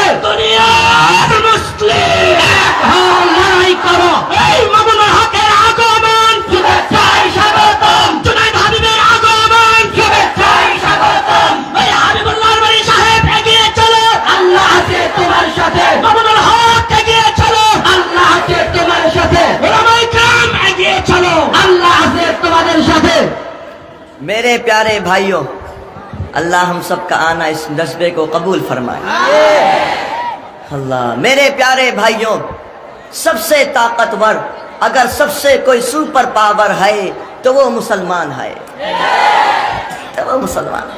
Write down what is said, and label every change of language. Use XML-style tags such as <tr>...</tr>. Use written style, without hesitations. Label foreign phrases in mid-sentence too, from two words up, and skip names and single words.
<bn>দুনিয়ার মুসলিম এক হও, লড়াই করো, এই মামুনুল হকের আগমন, শুভেচ্ছায় স্বাগতম, জুনায়েদ হাবিবের আগমন, শুভেচ্ছায় স্বাগতম। এই হাবিবুল্লাহর বাড়ি সাহেব এগিয়ে চলো, আল্লাহ আছে তোমার সাথে। মামুনুল হক এগিয়ে চলো, আল্লাহ আছে তোমার সাথে। ওলামায়ে کرام এগিয়ে চলো, আল্লাহ আছে তোমাদের সাথে।</bn> <ur>میرے پیارے بھائیوں، اللہ ہم سب کا آنا اس جذبے کو قبول فرمائے۔ اللہ، میرے پیارے بھائیوں، سب سے طاقتور اگر سب سے کوئی</ur> <en>super power</en> <ur>ہے تو وہ مسلمان ہے، تو وہ مسلمان ہے۔</ur>